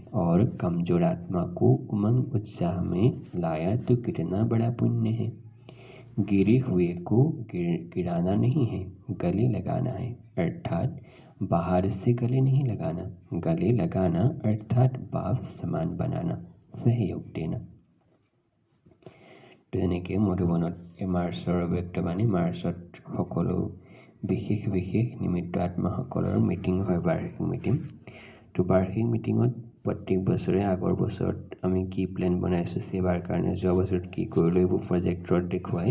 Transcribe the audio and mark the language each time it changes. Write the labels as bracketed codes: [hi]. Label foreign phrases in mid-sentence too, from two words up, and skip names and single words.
[hi] और कमजोर आत्मा को उमंग उत्साह में लाया तो कितना बड़ा पुण्य है। गिरे हुए को गिराना नहीं है, गले लगाना है। अर्थात बाहर से गले नहीं लगाना, गले लगाना अर्थात बाप समान बनाना, सहयोग देना। [as] তেনেকৈ মধুবনত এই মাৰ্চৰ অব্যক্তবাণী মাৰ্চত সকলো বিশেষ নিমিত্ত আত্মাসকলৰ মিটিং হয়, বাৰ্ষিক মিটিং। তো বাৰ্ষিক মিটিঙত প্ৰত্যেক বছৰে আগৰ বছৰত আমি কি প্লেন বনাইছোঁ সেৱাৰ কাৰণে, যোৱা বছৰত কি কৰিলোঁ এইবোৰ প্ৰজেক্টত দেখুৱাই।